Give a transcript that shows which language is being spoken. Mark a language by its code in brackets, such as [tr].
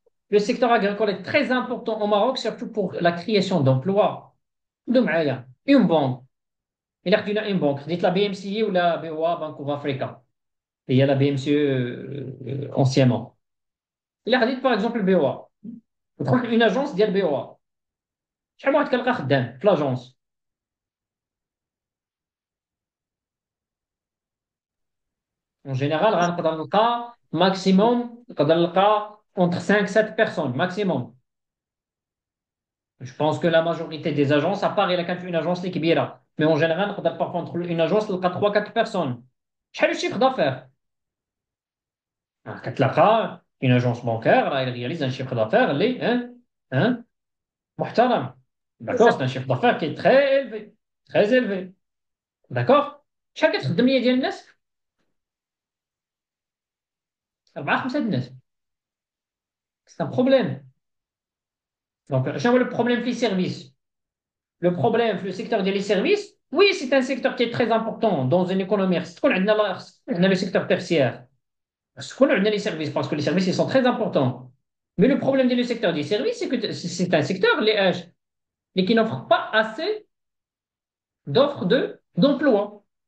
[fr] Le secteur agricole est très important au Maroc, surtout pour la création d'emplois. De [ar] معايا [fr] une banque. Il a une banque. Dites la BMCI ou la BOA, Bank of Africa. Il y a la BMCE anciennement. Il a dit par exemple le BOA. Une agence [ar] ديال [fr] BOA. [ar] شحال واحد كنلقى خدام في l'agence. [fr] En général, [ar] غنقدر نلقى [fr] maximum [ar] نقدر نلقى [fr] entre 5-7 personnes maximum. Je pense que la majorité des agences, à part il y a une agence qui est [ar] كبيرة, [fr] mais en général, [ar] نقدر [fr] par contre une agence [ar] نلقى [fr] 3-4 personnes. [ar] شحال [fr] le chiffre d'affaires? [ar] كتلقى [fr] une agence bancaire, elle réalise un chiffre d'affaires [ar] اللي [fr] hein, [ar] محترم. [fr] D'accord, c'est un chiffre d'affaires qui est très élevé, très élevé. D'accord? [ar] شحال كتخدم ليا ديال الناس؟ 4-5 الناس. [fr] C'est un problème. Donc, je vois le problème [ar] في [fr] services. Le problème في le secteur des services, oui, c'est un secteur qui est très important dans une économie. On a le secteur tertiaire. On a les services parce que les services ils sont très importants. Mais le problème du secteur des services, c'est que c'est un secteur mais qui n'offre pas assez d'offres d'emploi.